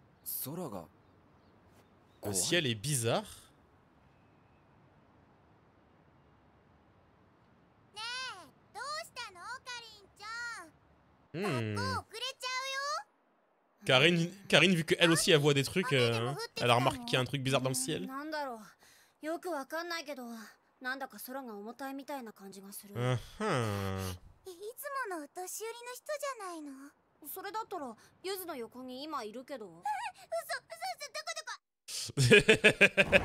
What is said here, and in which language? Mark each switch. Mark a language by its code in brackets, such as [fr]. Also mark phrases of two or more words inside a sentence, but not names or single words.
[ja] 空が [fr] Le ciel est bizarre. [ja] ねえ、どうしたのかりんちゃん。 Hmm. 学校遅れちゃ [fr] Karine, vu qu'elle aussi elle voit des trucs, elle a remarqué qu'il y a un truc bizarre dans le ciel. [ja] なんだろう、よくわかんないけど、なんだか空が重たいみたいな感じがする。 Uh-huh. いつものお年寄りの人じゃないの。それだったらゆずの横に今いるけど。嘘、どこ。